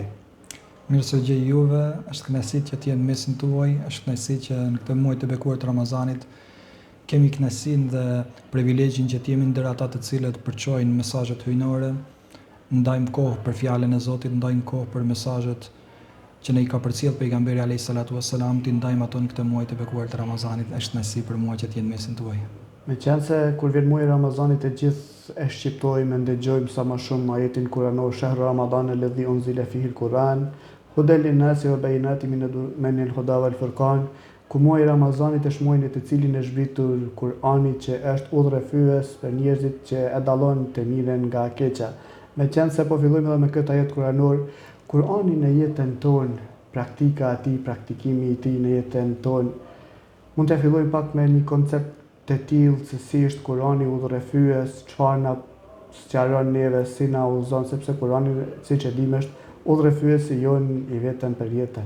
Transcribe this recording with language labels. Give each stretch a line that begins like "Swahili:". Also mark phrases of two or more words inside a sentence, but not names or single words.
Albanian: Mirësëgjë juve, është kënaqësi që të jenë mesin tuaj, është kënaqësi që në këtë muaj të bekuar të Ramazanit kemi kënaqësinë dhe privilegjin që të jemi ndër ata të cilët përçojnë mesazhet hyjnore, ndajmë kohë për fjalën e Zotit, ndajmë kohë për mesazhet që ne i ka përcjell pejgamberi
Arabic: عليه الصلاة والسلام,
Albanian: ti ndajmë ato në këtë muaj të bekuar të Ramazanit, është kënaqësi për mua që të jenë mesin tuaj. Meqense kur vjen muaji i Ramazanit e gjithë e shqiptojmë, e ndëgjojmë sa më shumë ajetin kuranor,
Arabic: شهر رمضان الذي أنزل فيه القرآن هدى للناس وبينات من الهدى والفرقان,
Albanian: ku muaji i Ramazanit është muaji në të cilin është zbritur Kur'ani, që është udhërrëfyes për njerëzit që e dallon të mirën nga e keqja. Meqense po fillojmë edhe me këtë ajet kuranor, Kur'ani në jetën tonë, praktika e tij, praktikimi i tij në jetën tonë, mund të fillojmë pak me një koncept të tillë se si është Kur'ani udhërrëfyes, çfarë na sqaron neve, si na udhëzon, sepse Kur'ani, siç e dimë, është udhërrëfyesi jon i vetëm për jetën.